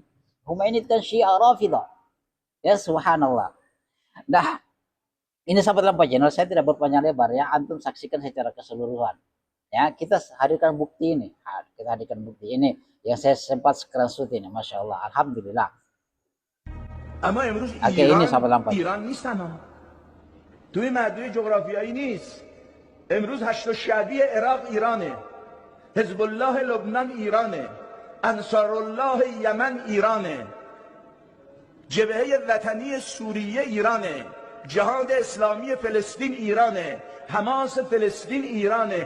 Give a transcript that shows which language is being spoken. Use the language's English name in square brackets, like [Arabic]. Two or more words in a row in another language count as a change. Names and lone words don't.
[Indonesian] Khomeini kan Syiah Rafidah. Ya subhanallah. Nah, ini sahabat Lampu Channel, saya tidak berpanjang lebar ya, antum saksikan secara keseluruhan. Ya, kita hadirkan bukti ini. Kita hadirkan bukti ini yang saya sempat screenshot ini, [Arabic] ما شاء الله, [Indonesian] alhamdulillah. [Persian] اما امروز ایران نیست تنها توی معدوی جغرافیایی نیست. امروز هشت شعبی عراق ایرانه، حزب الله لبنان ایرانه، انصار الله یمن ایرانه، جبهه وطنی سوریه ایرانه، جهاد اسلامی فلسطین ایرانه، حماس فلسطین ایرانه.